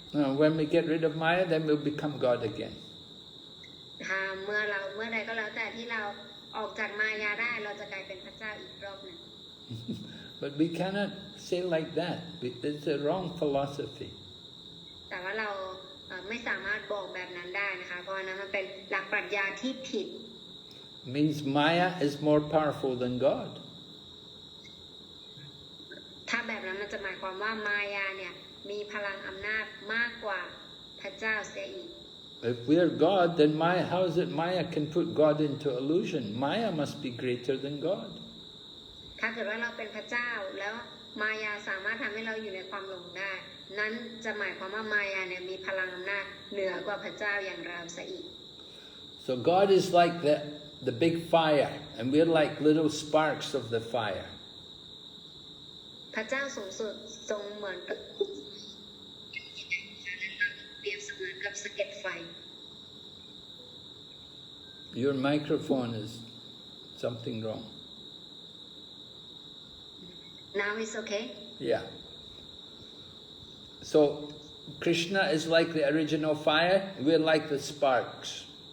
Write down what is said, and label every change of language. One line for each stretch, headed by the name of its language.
English: When we get rid of Maya, then we'll become God again.
Thai: เมื่อใดก็แล้วแต่ที่เราออกจากมายาได้เราจะกลายเป็นพระเจ้าอีกรอบหนึ่ง
English: But we cannot say like that. It's a wrong philosophy.
Thai: แต่ว่าเราไม่สามารถบอกแบบนั้นได้นะคะเพราะนั้นมันเป็นหลักปรัชญาที่ผิด
English: Means Maya is more powerful than God.
Thai: ถ้าแบบนั้นมันจะหมายความว่ามายาเนี่ยมีพลังอำนาจมากกว่าพระเจ้าเสียอีก
English: If we're God, then Maya, how is it Maya can put God into illusion? Maya must be greater than God.
Thai: ถ้าเกิดว่าเราเป็นพระเจ้าแล้วมายาสามารถทำให้เราอยู่ในความหลงได้นั้นจะหมายความว่ามายาเนี่ยมีพลังอำนาจเหนือกว่าพระเจ้าอย่างเราเสียอีก
English: So God is like the big fire, and we're like little sparks of the fire.
Thai: พระเจ้าสูงสุดทรงเหมือนกับเปรียบเสมือนกับสะเก็ดไฟ
English: Your microphone is something wrong. Now it's okay? Yeah. So Krishna is like the original fire, we're like the sparks.